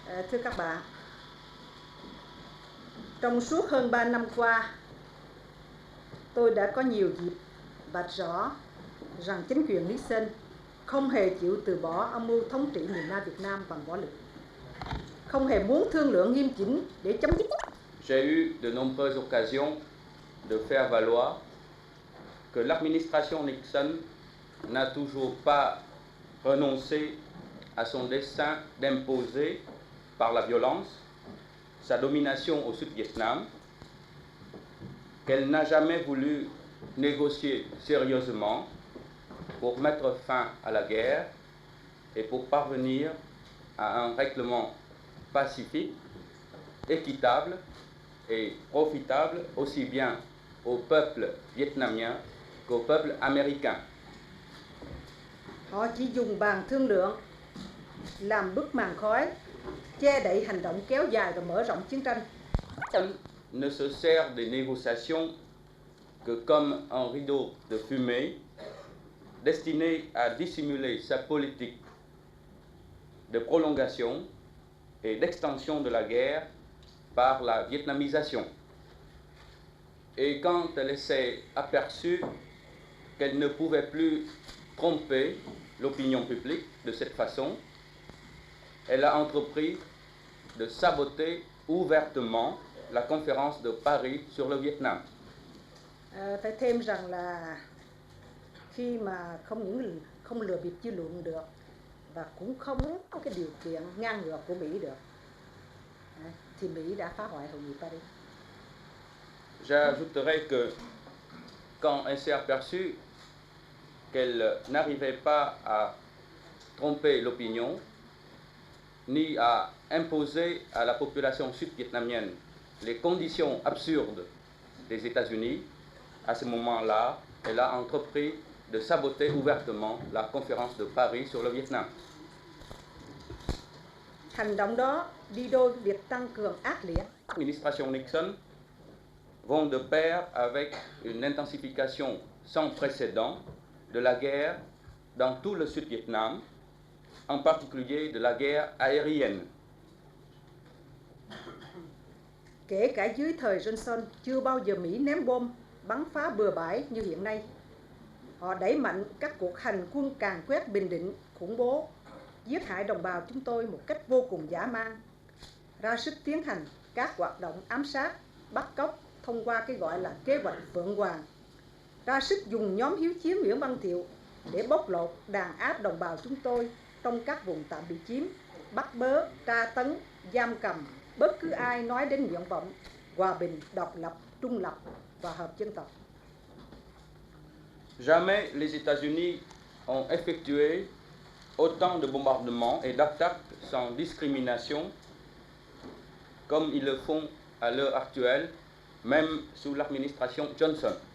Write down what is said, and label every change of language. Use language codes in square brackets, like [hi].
[vi] Thưa các bạn, trong suốt hơn 3 năm qua, tôi đã có nhiều dịp vạch rõ rằng chính quyền Nixon không hề chịu từ bỏ âm mưu thống trị miền Nam Việt Nam bằng võ lực, không hề muốn thương lượng nghiêm chỉnh để chấm dứt. [fr] J'ai eu de nombreuses occasions de faire valoir que l'administration Nixon n'a toujours pas renoncé à son dessein d'imposer par la violence sa domination au Sud-Vietnam, qu'elle n'a jamais voulu négocier sérieusement pour mettre fin à la guerre et pour parvenir à un règlement pacifique, équitable et profitable aussi bien au peuple vietnamien qu'au peuple américain. [vi] Họ chỉ dùng bàn thương lượng làm bức màn khói, che đậy hành động kéo dài và mở rộng chiến tranh. [fr] Ne se sert des négociations que comme un rideau de fumée destiné à dissimuler sa politique de prolongation et d'extension de la guerre par la vietnamisation. Et quand elle s'est aperçue qu'elle ne pouvait plus tromper l'opinion publique de cette façon, elle a entrepris de saboter ouvertement la conférence de Paris sur le Vietnam. [vi] Phải thêm rằng là khi mà không lừa bịp dư luận được và cũng không có cái điều kiện ngang ngược của Mỹ được, thì Mỹ đã phá hoại hội nghị Paris. [fr] J'ajouterais que quand elle s'est aperçue qu'elle n'arrivait pas à tromper l'opinion, ni à imposer à la population sud-vietnamienne les conditions absurdes des États-Unis, à ce moment-là, elle a entrepris de saboter ouvertement la conférence de Paris sur le Vietnam. [vi] Hành động đó đi đôi việc tăng cường ác liệt. [fr] L'administration Nixon vont de pair avec une intensification sans précédent de la guerre dans tout le Sud-Vietnam, en particulier de la guerre aérienne. [vi] Kể cả dưới thời Johnson, chưa bao giờ Mỹ ném bom bắn phá bừa bãi như hiện nay. Họ đẩy mạnh các cuộc hành quân càn quét Bình Định, khủng bố, giết hại đồng bào chúng tôi một cách vô cùng dã man, ra sức tiến hành các hoạt động ám sát, bắt cóc thông qua cái gọi là kế hoạch Phượng Hoàng, ra sức dùng nhóm hiếu chiến Nguyễn Văn Thiệu để bóc lột, đàn áp đồng bào chúng tôi trong các vùng tạm bị chiếm, bắt bớ, tra tấn, giam cầm bất cứ ai nói đến nguyện vọng hòa bình, độc lập, trung lập và hợp dân tộc. [fr] Jamais les États-Unis ont effectué autant de bombardements et d'attaques sans discrimination comme ils le font à l'heure actuelle, même sous l'administration Johnson.